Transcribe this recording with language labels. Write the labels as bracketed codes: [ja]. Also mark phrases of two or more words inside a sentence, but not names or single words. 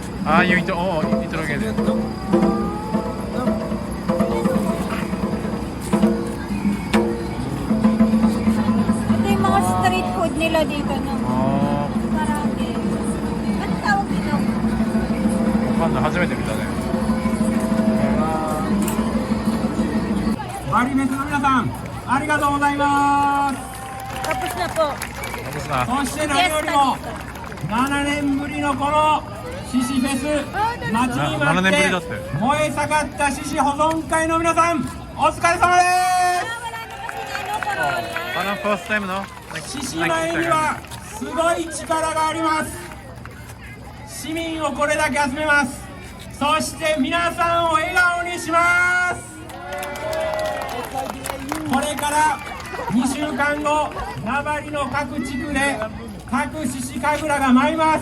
[tl] Ah, yung ito, oo, nitrogen. Ito yung mga street food nila dito, no? Oh, Marami. Ano tawag dito? [ja] わかんない。初めて見たね。マリメスの皆さん、ありがとうございます。 [tl] Tapos na po. Tapos na. [ja] そして何よりも7年ぶりのこの獅子フェス、待ちに待 7年ぶりだっってて燃え盛った獅子保存会の皆さん、お疲れ様で [tl] Wala na kasi ano, corona. Parang [en] first time, [tl] no? [ja] す。獅子舞にはすごい力があります。市民をこれだけ集めます。そして皆さんを笑顔にします。これから2週間後、名張の各地区で各獅子神楽が舞います。